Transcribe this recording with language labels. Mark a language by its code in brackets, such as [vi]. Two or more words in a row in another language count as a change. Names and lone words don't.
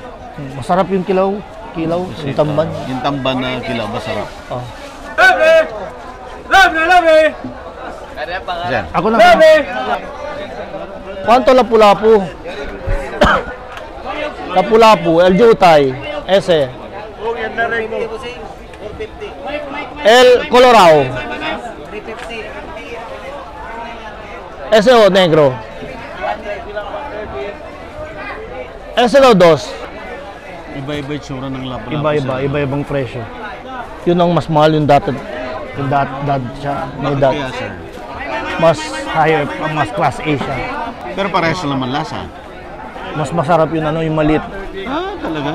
[tl] Masarap yung kilaw. Yung tamban. Yung tamban na kilo, masarap. Oh. Diyan. Ako na. Kwanto lapu-lapu? Lapu-lapu, [es] El Jutay, ese. El Colorado. Ese o negro. Ese dos. [tl] Iba-iba yung tsura ng lapu-lapu. Iba-ibang presyo. Yun ang mas mahal yung dot siya. May Bakit dot. kaya, sir? Mas higher, mas [en] class A [tl] siya. Pero parehas naman lasa. Mas masarap yun yung maliit. Ah, talaga?